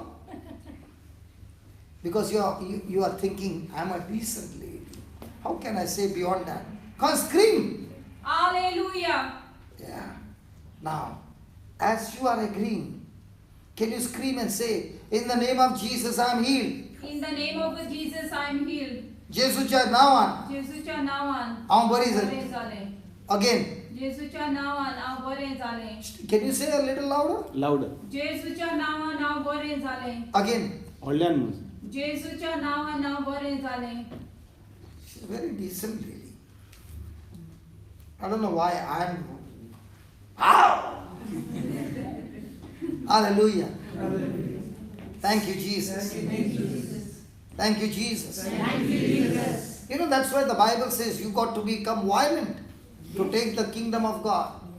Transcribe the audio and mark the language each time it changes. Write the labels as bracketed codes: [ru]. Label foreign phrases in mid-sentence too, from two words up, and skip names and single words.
[en] Because you are thinking, I'm a decent lady. How can I say beyond that? Can't scream. Hallelujah. Yeah. Now, as you are agreeing, can you scream and say, in the name of Jesus, I am healed. In the name of Jesus, I am healed. [kok] Jesuच्या नावान जेजूच्या नावान हांव बरी बरें जालें. जालें. [en] Again. [kok] जेजूच्या नावान हांव बरें जालें. [en] Can you say a little louder? Louder. [kok] जेजूच्या नावान हांव बरें जालें. [en] Again. Olhan mus. [kok] जेजूच्या नावान हांव बरें जालें. [en] She's a very decent lady. I don't know why I'm. Hallelujah. Thank you, Jesus. Thank you, Jesus. You know, that's why the Bible says you got to become violent to take the kingdom of God.